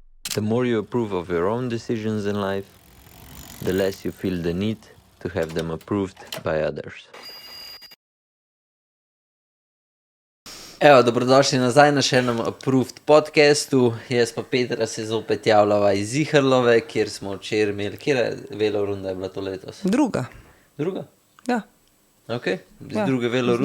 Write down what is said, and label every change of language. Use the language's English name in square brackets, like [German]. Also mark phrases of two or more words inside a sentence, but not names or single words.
[English] The more you approve of your own decisions in life, the less you feel the need to have them approved by others. [Slovenian] Evo, dobrodošli nazaj na še enem Approved podcastu. Jaz pa Petra se zopet javljava iz Zihrlove, kjer smo včeraj imeli. Kjera velorunda je bila to letos? Druga. Druga? Ja. Ok, z druge velorunde?